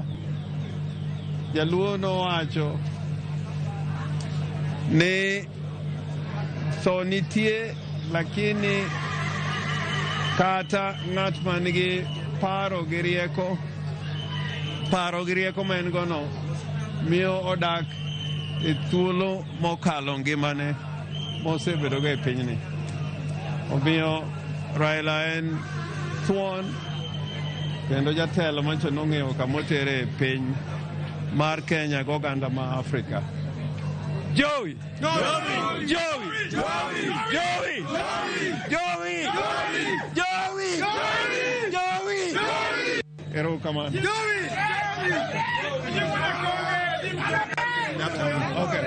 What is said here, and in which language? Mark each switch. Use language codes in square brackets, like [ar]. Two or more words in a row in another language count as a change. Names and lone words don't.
[luo] Jaluo nowacho ni tho nitie lakini kata ng'at man gi paro gi rieko ma en gono miyo odak e thuolo mokalo ngimane mosebedogo e pinyni. Omiyo Raila en thuon kendo jatelo mancho nong'eyo kamotere e piny mar Kenya go ganda ma Afrika. Joey! Joey! Joey! Joey! Joey! Joey! Joey! Ero kaman. Joey! Okay.